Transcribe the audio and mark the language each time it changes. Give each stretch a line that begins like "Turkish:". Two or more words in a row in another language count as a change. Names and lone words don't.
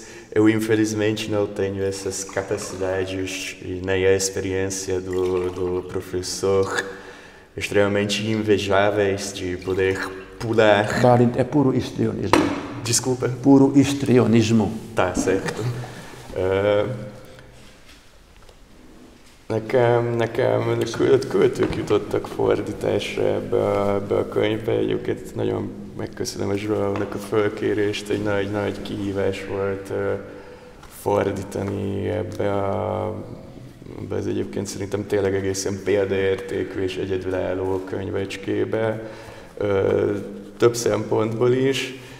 Portuguese: Eu, infelizmente, não tenho essas capacidades e nem a experiência do professor, extremamente invejáveis de poder pular. Balin é puro histrionismo. Desculpa? Puro histrionismo. Tá, certo.
Hungarian: Nekem költők jutottak fordításra ebbe a könyvbe. Egyébként nagyon megköszönöm a Zsóának a fölkérést, egy nagy kihívás volt fordítani ebbe az egyébként szerintem tényleg egészen példaértékű és egyedülálló könyvecskébe, több szempontból is.